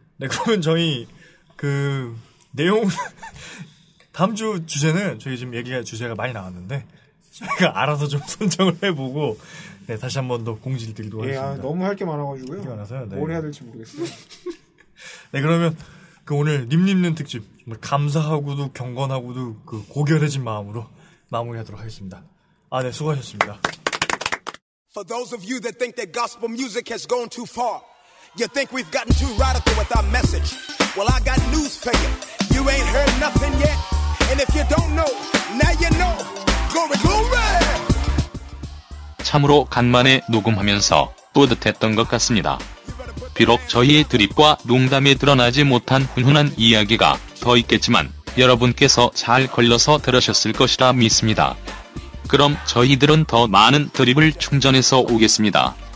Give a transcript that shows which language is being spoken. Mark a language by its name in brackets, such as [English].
[Korean] 네, 그러면 저희 그 내용 다음 주 주제는 저희 지금 얘기가 주제가 많이 나왔는데 저희가 알아서 좀 선정을 해보고. 네, 다시 한 번 더 공지를 드리도록 하겠습니다. 아, 너무 할 게 많아가지고요. 이게 많아서요. 네. 뭘 해야 될지 모르겠어요. 네, 그러면 그 오늘 님님는 특집 정말 감사하고도 경건하고도 그 고결해진 마음으로 마무리하도록 하겠습니다. 아, 네, 수고하셨습니다. [English] For those of you that think that gospel music has gone too far, you think we've gotten too radical with our message. Well, I got news for you. You ain't heard nothing yet. And if you don't know, now you know. Glory, glory. [Korean] 참으로 간만에 녹음하면서 뿌듯했던 것 같습니다. 비록 저희의 드립과 농담에 드러나지 못한 훈훈한 이야기가 더 있겠지만 여러분께서 잘 걸러서 들으셨을 것이라 믿습니다. 그럼 저희들은 더 많은 드립을 충전해서 오겠습니다.